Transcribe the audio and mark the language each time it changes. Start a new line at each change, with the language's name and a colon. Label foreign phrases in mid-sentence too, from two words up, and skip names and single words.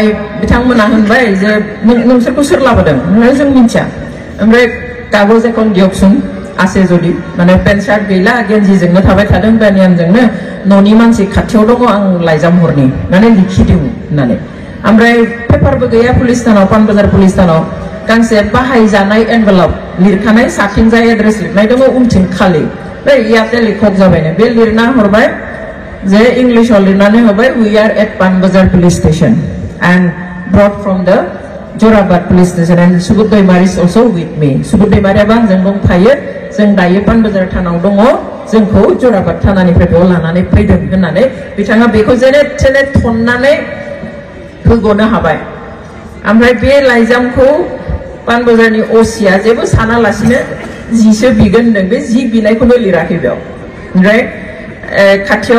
Bodo: बिथांमोना होनबाय जे नोंसोरखौ सोर लाबोदों जों मिन्थिया ओमफ्राय
Assamese: কাগজ এখন দিয়কচোন
Bodo: आसे जुदि माने पेन्ट शार्ट गैला गेन्जिजोंनो थाबाय थादों बेनियानजोंनो न'नि मानसि खाथियाव दङ आं लाइजाम हरनि माने लिखिदों होननानै ओमफ्राय पेपारबो गैया पुलिस थानाव पानबाजार पुलिस थानाव गांसे बाहायजानाय एनभेलप लिरखानाय साथिंजाय एड्रेस लिरनाय दङ उनथिं खालि
Assamese: ইয়াতে লিখক
Bodo: जाबायनो बे लिरना हरबाय जे इंलिशाव लिरनानै हरबाय
English: We are at Panbazar police station and brought from the Jorabat police station and Subud Daimari is also with me
Bodo: सुबुद दैमारियाबो आंजों दंफायो जों दायो पानबाजार थानाव दङ जोंखौ जराबाद थानानिफ्राय बेयाव लानानै फैदों होननानै बिथाङा बेखौ जेने थेने थननानै होग'नो हाबाय ओमफ्राय बे लाइजामखौ पानबाजारनि ओसिया जेबो सानालासिनो जिसो बिगोन होनदों बे जि बिनायखौनो लिराखै बेयाव ओमफ्राय खाथियाव